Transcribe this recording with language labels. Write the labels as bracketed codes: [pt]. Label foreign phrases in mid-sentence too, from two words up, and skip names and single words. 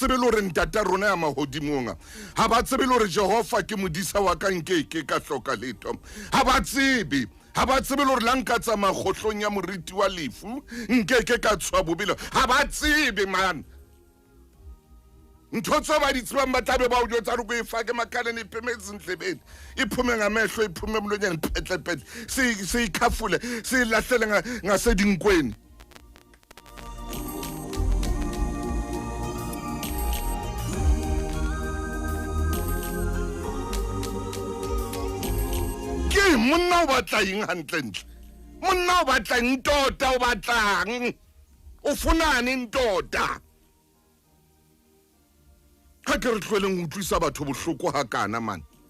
[st] tsebe le hore ntata rona ya mahodimong ha ba tsebe le hore Jehova ke modisa wa ka nkeke ka hloka letho ha ba tsebe le hore la nka tsamaya kgohlong ya moriti wa lefu nkeke ka tshwa bobelo ha ba tsebe man ntho tse ba di tsebang ba tlabe ba o jwetsa re ko e fake makaleng [zu] iphemetse ntlebeni iphume ngamehlo iphume emlonyeni [st] phetlephetle se ikhafule se lahlele ngasedinkwini monna o batla eng hantlentle monna o batla Ntota o batlang ufunani Ntota ha ke re tlweleng utlwisa batho bohloko ha kana man